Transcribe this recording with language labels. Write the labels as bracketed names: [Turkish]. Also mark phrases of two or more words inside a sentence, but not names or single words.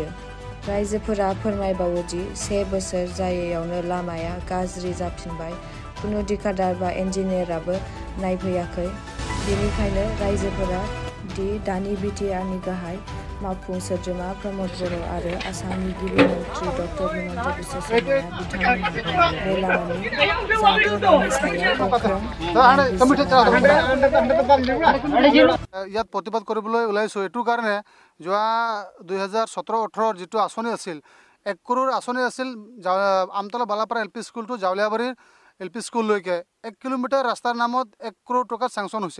[Bodo] रायजोफोरा फोरमायबावोदि 1 बोसोर जायैयावनो लामाया गाज्रि जाफिनबाय, कुनु दिखादार बा इन्जिनियाराबो नायफैयाखै। बेनिखायनो रायजोफोरा दानि बिटिआरनि गाहाय मावफुं सोद्रोमा प्रमद बर' आरो आसामनि गिबि मन्त्रि डक्टर हिमन्त बिश्व शर्माया बिथांमोनखौ बे लामानि जाग्रोनायनि सायाव गोख्रों [Assamese] ইয়াত প্ৰতিবাদ কৰিবলৈ ওলাইছোঁ এইটো কাৰণে যোৱা 2017-18 যিটো আঁচনি আছিল 1 কৰোৰ আঁচনি আছিল আমতলা বালাপাৰা [English] LP school to [Assamese] জাউলিয়াবাৰীৰ LP স্কুললৈকে 1 কিলোমিটাৰ ৰাস্তাৰ নামত 1 কৰোৰ টকা চেংচন হৈছিল।